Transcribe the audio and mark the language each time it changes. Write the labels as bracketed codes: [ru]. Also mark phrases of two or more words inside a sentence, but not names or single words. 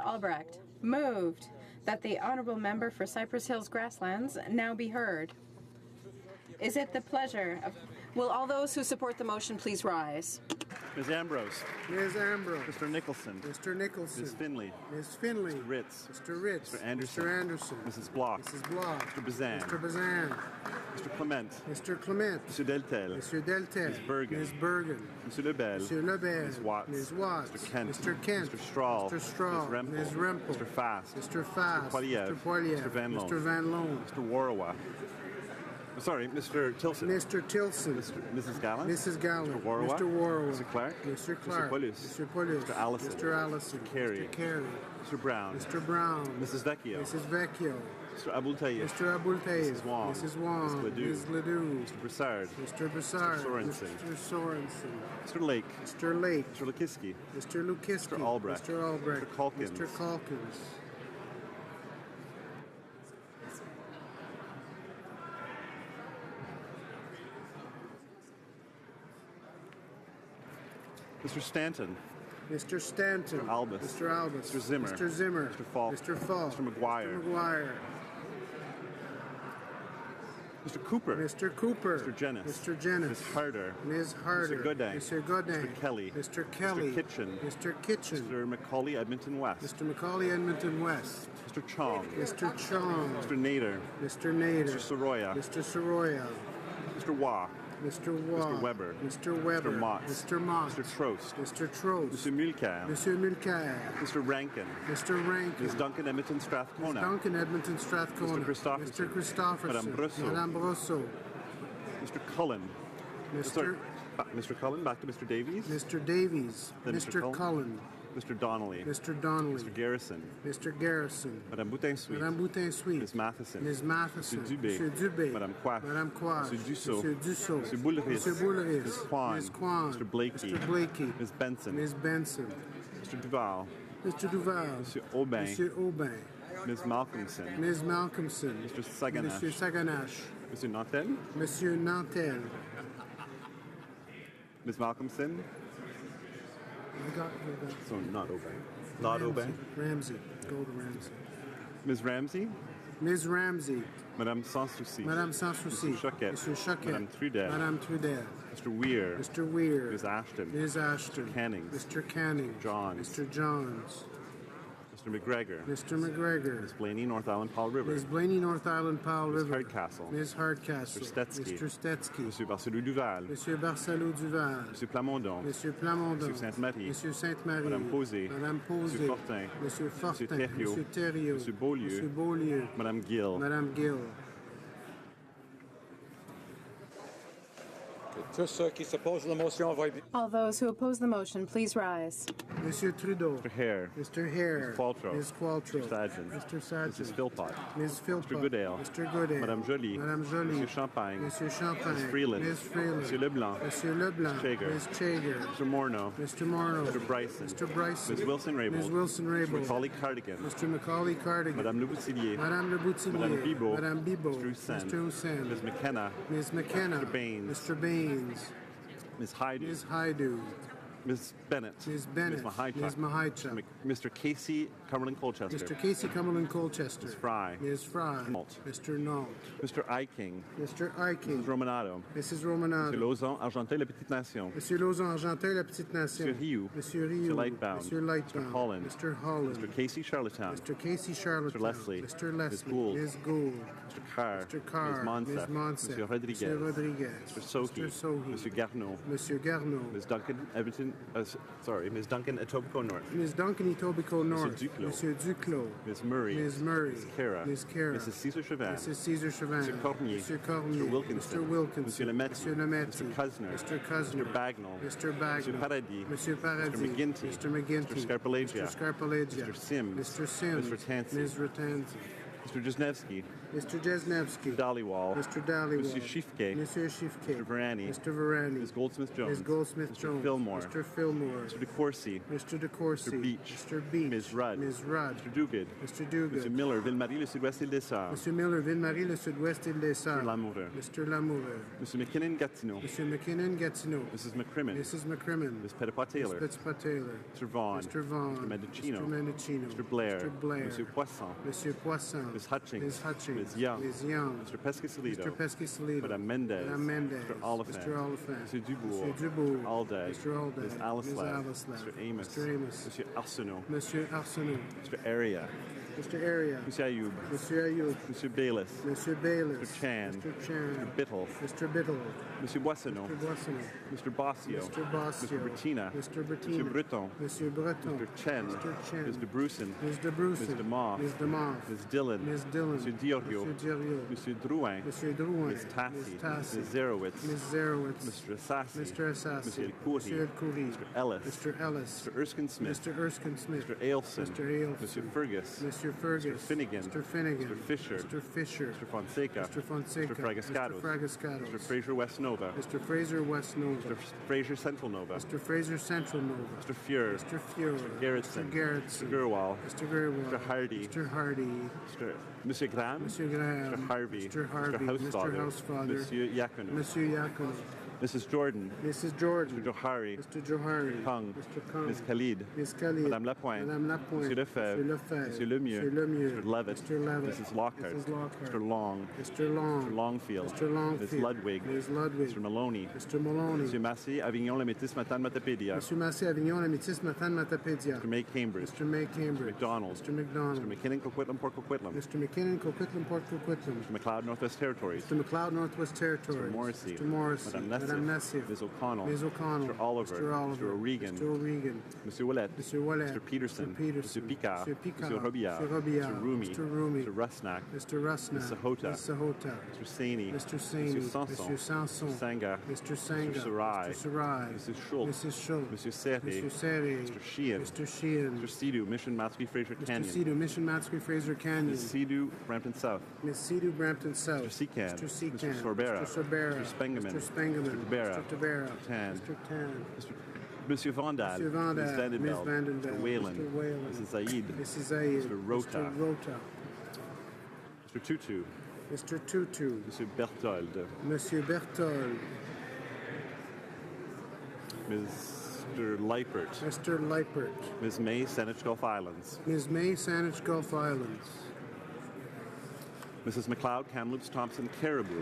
[en] Albrecht, moved that the honourable member for Cypress Hills Grasslands now be heard. Is it the pleasure of... Will all those who support the motion please rise? Ms. Ambrose. Ms. Ambrose. Mr. Nicholson. Mr. Nicholson. Ms. Finley. Ms. Finley. Mr. Ritz. Mr. Ritz. Mr. Anderson. Mr. Anderson. Mrs. Bloch. Mrs. Bloch. Mr. Bazan. Mr. Bazan. Mr. Clement. Mr. Clement. Mr. Deltel. Mr. Deltel. Ms. Bergen. Ms. Bergen. Mr. Lebel. Mr. Lebel. Ms. Watts. Ms. Watts. Mr. Kent. Mr. Kent. Mr. Strahl. Mr. Strahl. Ms. Rempel. Ms. Rempel. Mr. Fast. Mr. Fast. Mr. Poiliev. Mr. Poiliev. Mr. Van Loan. Mr. Van Loan. Mr. Warawa. Sorry, Mr. Tilson. Mr. Tilson. Mrs. Gallant. Mrs. Gallant. Mr. Warawa. Mr. Warawa. Mr. Clark. Mr. Clark. Mr. Paulus. Mr. Paulus. Mr. Allison. Mr. Allison. Mr. Carey. Mr. Carey. Mr. Brown. Mr. Brown. Mrs. Vecchio. Mrs. Vecchio. Mr. Abultayev. Mr. Abultayev. Mrs. Wong. Mrs. Wong. Ms. Ledoux. Ms. Ledoux. Mr. Broussard. Mr. Broussard. Mr. Sorensen. Mr. Sorensen. Mr. Lake. Mr. Lake. Mr. Lukiski. Mr. Lukiski. Mr. Albrecht. Mr. Albrecht. Mr. Calkins. Mr. Calkins. Mr. Stanton. Mr. Stanton. Mr. Albus. Mr. Albus. Mr. Zimmer. Mr. Zimmer. Mr. Falk. Mr. Falk. Mr. McGuire. Mr. McGuire. Mr. Cooper. Mr. Cooper. Mr. Jennis. Mr. Jennis. Ms. Harder. Ms. Harder. Mr. Godin. Mr. Godin. Mr. Kelly. Mr. Kelly. Mr. Kitchen. Mr. Kitchen. Mr. Macaulay Edmonton West. Mr. Macaulay Edmonton West. Mr. Chong. Mr. Chong. Mr. Nader. Mr. Nader. Mr. Soroya. Mr. Soroya. Mr. Waugh. Mr. Waugh. Mr. Weber. Mr. Weber. Mr. Motts. Mr. Motts. Mr. Trost. Mr. Trost. Mr. Mulcair. Mr. Mulcair. Mr. Rankin. Mr. Rankin. Ms. Duncan Edmonton Strathcona. Ms. Duncan Edmonton Strathcona. Mr. Christopherson. Mr. Christopherson. Madame Brosseau. Madame Brosseau. Mr. Cullen. Mr. Mr. Cullen, back to Mr. Davies. Mr. Davies. Then Mr. Cullen. Mr. Donnelly. Mr. Donnelly. Mr. Garrison. Mr. Garrison. Madame Boutin-Sweet. Madame Boutin-Sweet. Ms. Matheson. Ms. Matheson. Mr. Dubé. Mr. Dubé. Madame Quach. Madame Quach. Mr. Dussault. Mr. Dussault. Mr. Boulris. Mr. Boulris. Ms. Kwan. Ms. Kwan. Mr. Blakey. Mr. Blakey. Ms. Benson. Ms. Benson. Mr. Duval. Mr. Duval. Mr. Aubin. Mr. Aubin. Ms. Malcolmson. Ms. Malcolmson. Mr. Saganash. Mr. Saganash. Mr. Nantel. Monsieur Nantel. Ms. Malcolmson. I got. So not Aubin. Not Aubin. Ramsey. Go to Ramsey. Ms. Ramsey. Ms. Ramsey. Madame Sans Souci. Madame Sans Souci. Mr. Choquette. Mr. Choquette. Madame Trudel. Madame Trudel. Mr. Weir. Mr. Weir. Ms. Ashton. Ms. Ashton. Mr. Canning. Mr. Canning. Johns. Mr. Johns. Mr. McGregor. Mr. McGregor. Ms. Blaney, North Island, Paul River. Ms. Blaney, North Island, Powell Ms. River. Hardcastle. Ms. Hardcastle. Mr. Stetsky. Mr. Stetsky. Monsieur Barcelou Duval. Monsieur Barcelou Duval. Monsieur Plamondon. Monsieur Plamondon. Monsieur Sainte-Marie. Monsieur Sainte-Marie. Madame Posé. Madame Posé. Monsieur Fortin. Monsieur Fortin. Monsieur Thériault. Monsieur Thériault. Monsieur Beaulieu. Monsieur Beaulieu. Madame Gill. Madame Gill. [fr] Tous ceux qui s'opposent à la motion vont être... [en] All those who oppose the motion, please rise. Monsieur Trudeau. Mr. Hare. Mr. Hare. Ms. Qualtrough. Ms. Qualtrough. Mr. Sargent. Mr. Sargent. Mrs. Philpott. Ms. Philpott. Mr. Goodale. Mr. Goodale. Madame Joly. Madame Joly. Monsieur Champagne. Monsieur Champagne. Ms. Freeland. Ms. Freeland. Monsieur Leblanc. Monsieur Leblanc. Ms. Chager. Ms. Chager. Mr. Morneau. Mr. Morneau. Mr. Bryson. Mr. Bryson. Ms. Wilson-Raybould. Ms. Wilson-Raybould. Mr. Macaulay Cardigan. Mr. Macaulay Cardigan. Madame Le Boutillier. Madame Le Boutillier. Madame Bibeau. Madame Bibeau. Mr. Hussein. Mr. Hussein. Ms. McKenna. Ms. McKenna. Mr. Baines. Mr. Baines. Ms. Hyde. Ms. Haidu. Ms. Bennett. Ms. Bennett. Ms. Mahichuk. Ms. Mahichuk. Mr. Casey Cumberland Colchester. Mr. Casey Cumberland Colchester. Ms. Fry. Ms. Fry. Nault. Mr. Nault. Mr. Iking. Mr. Iking. Mrs. Romanado. Mrs. Romanado. Mr. Lauzon, Argenteuil, La Petite Nation. Monsieur Lauzon, Argentin, La Petite Nation. Monsieur Rioux. Monsieur Rioux. Mr. Lightbound. Monsieur Lightbound. Mr. Holland. Mr. Holland. Mr. Casey Charlottetown. Mr. Casey Charlottetown. Mr. Leslie. Mr. Leslie. Ms. Gould. Ms. Gould. Mr. Carr. Mr. Carr. Ms. Monsef. Ms. Monsef. Monsieur Rodriguez. Monsieur Rodriguez. Mr. Sohi. Mr. Sohi. Monsieur Garneau. Monsieur Garneau. Ms. Duncan Everton. Ms. Duncan Etobicoke North. Ms. Duncan Etobicoke North. Duclos. Monsieur Duclos. Ms. Murray. Ms. Murray. Ms. Cara. Ms. Cara. Mrs. Cesar Chauvin. Mrs. Cesar Chauvin. Mr. Cormier. Monsieur Cormier. Mr. Wilkinson. Mr. Wilkinson. Monsieur Lametti. Monsieur Lametti. Mr. Cousineau. Mr. Cousineau. Mr. Bagnall. Mr. Bagnall. Monsieur Paradis. Monsieur Paradis. Mr. McGinty. Mr. McGinty. Mr. Scarpalagia. Mr. Scarpalagia. Mr. Sims. Mr. Sims. Ms. Ratanzi. Ms. Ratanzi. Mr. Jesnevsky. Mr. Jesnevsky. Mr. Dhaliwal. Mr. Dhaliwal. Monsieur Shifke. Monsieur Shifke. Mr. Varani. Mr. Varani. Ms. Goldsmith-Jones. Ms. Goldsmith-Jones. Mr. Fillmore. Mr. Fillmore. Mr. DeCourcy. Mr. DeCourcy. Mr. Beach. Mr. Beach. Ms. Rudd. Ms. Rudd. Mr. Duguid. Mr. Duguid. Mr. Miller, Ville-Marie, le Sud-Ouest Île des Sœurs. Mr. Miller, Ville-Marie, le Sud-Ouest Île des Sœurs. Mr. Lamoureux. Mr. Lamoureux. Mr. McKinnon, Gatineau. Mr. McKinnon, Gatineau. Mrs. McCrimmon. Mrs. McCrimmon. Ms. Pettipas-Taylor. Ms. Pettipas-Taylor. Mr. Vaughan. Mr. Vaughan. Mr. Mendocino. Mr. Mendocino. Mr. Blair. Mr. Blair. Monsieur Poisson. Monsieur Poisson. Ms. Hutchings. Ms. Hutchings. Ms. Young. Ms. Young. Mr. Pescasolido. Mr. Pescasolido. Madame Mendez. Madame Mendez. Mr. Oliphant. Mr. Oliphant. Mr. Dubourg. Mr. Dubourg. Aldag. Mr. Aldag. Ms. Alislev. Ms. Alislev. Mr. Amos. Mr. Amos. Monsieur Arsenault. Monsieur Arsenault. Mr. Area. Mr. Area. Monsieur Ayoub. Monsieur Ayoub. Monsieur Bayless. Monsieur Bayless. Mr. Chan. Mr. Chan. Mr. Bittle. Mr. Bittle. Monsieur Boissonneau. Mr. Boissonneau. Mr. Bossio. Mr. Bossio. Mr. Bettina. Mr. Bettina. Monsieur Breton. Monsieur Breton. Mr. Chen. Mr. Chen. Ms. DeBrusen. Ms. DeBrusen. Ms. DeMoff. Ms. DeMoff. Ms. Dillon. Ms. Dillon. Monsieur Diorio. Monsieur Diorio. Monsieur Drouin. Monsieur Drouin. Ms. Tassi. Ms. Tassi. Ms. Zerowitz. Ms. Zerowitz. Mr. Assassi. Mr. Assassi. Monsieur El Khoury. Monsieur El Khoury. Mr. Ellis. Mr. Ellis. Mr. Erskine Smith. Mr. Erskine Smith. Mr. Ailson. Mr. Ailson. Monsieur Fergus. Mr. Fergus. Mr. Finnegan. Mr. Finnegan. Mr. Fisher. Mr. Fisher. Mr. Fonseca. Mr. Fonseca. Mr. Fragascados. Mr. Fragascados. Mr. Fraser West Nova. Mr. Fraser West Nova. Mr. Fraser Central Nova. Mr. Fraser Central Nova. Mr. Fuhr. Mr. Fuhr. Mr. Gerritsen. Mr. Gerritsen. Mr. Gerwal. Mr. Gerwal. Mr. Hardy. Mr. Hardy. Monsieur Graham. Monsieur Graham. Mr. Harvey. Mr. Harvey. Mr. Mr. Housefather. Housefather. Monsieur Yacono. Monsieur Yacono. Mrs. Jordan. Mrs. Jordan. Mr. Johari. Mr. Johari. Kung. Mr. Kung. Ms. Khalid. Ms. Khalid. Madame Lapointe. Madame Lapointe. Monsieur Lefebvre. Monsieur Lefebvre. Monsieur Lemieux. Monsieur Lemieux. Mr. Levitt. Mr. Levitt. Mrs. Lockhart. Mrs. Lockhart. Mr. Long. Mr. Long. Mr. Longfield. Mr. Longfield. Ms. Ludwig. Ms. Ludwig. Mr. Maloney. Mr. Maloney. Monsieur Massey, Avignon, La Métis, Matane, Matapédia. Monsieur Massey, Avignon, La Métis, Matane, Matapédia. Mr. May Cambridge. Mr. May Cambridge. McDonald. Mr. McDonald. Mr. McKinnon, Coquitlam, Port Coquitlam. Mr. McKinnon, Coquitlam, Port Coquitlam. Mr. McLeod, Northwest Territories. Mr. McLeod, Northwest Territories. Mr. Morrissey. Mr. Morrissey. Madame Nessif. Ms. O'Connell. Ms. O'Connell. Mr. Oliver. Mr. Oliver. Mr. O'Regan. Mr. O'Regan. Monsieur Ouellet. Mr. Ouellet. Mr. Peterson. Mr. Peterson. Mr. Picard. Mr. Picard. Monsieur Robillard. Mr. Robillard. Mr. Rumi. Mr. Rumi. Mr. Rusnak. Mr. Rusnak. Ms. Sahota. Ms. Sahota. Mr. Saini. Mr. Saini. Monsieur Sanson. Monsieur Sanson. Mr. Sanga. Mr. Sanga. Mr. Sarai. Mr. Sarai. Mrs. Schultz. Mrs. Schultz. Monsieur Serre. Mr. Serre. Mr. Sheehan. Mr. Sheehan. Mr. Sidhu, Mission Matsky Fraser Mr. Canyon. Sidhu, Mission Matsky Fraser Canyon. Ms. Sidhu, Brampton South. Ms. Sidhu, Brampton South. Mr. Secan. Mr. Secan. Mr. Sorbera. Mr. Sorbera. Mr. Spengeman. Mr. Spengeman. Mr. Tabera. Mr. Tabera. Mr. Tan. Mr. Tan. Monsieur Vandal. Monsieur Vandal. Ms. Vandenbeld. Ms. Vandenbeld. Mr. Whalen. Mr. Whalen. Mrs. Zaid. Mrs. Zaid. Mr. Rota. Mr. Rota. Mr. Tutu. Mr. Tutu. Monsieur Berthold. Monsieur Berthold. Mr. Leipert. Mr. Leipert. Ms. May, Saanich Gulf Islands. Ms. May, Saanich Gulf Islands. Mrs. McLeod, Kamloops, Thompson, Caribou.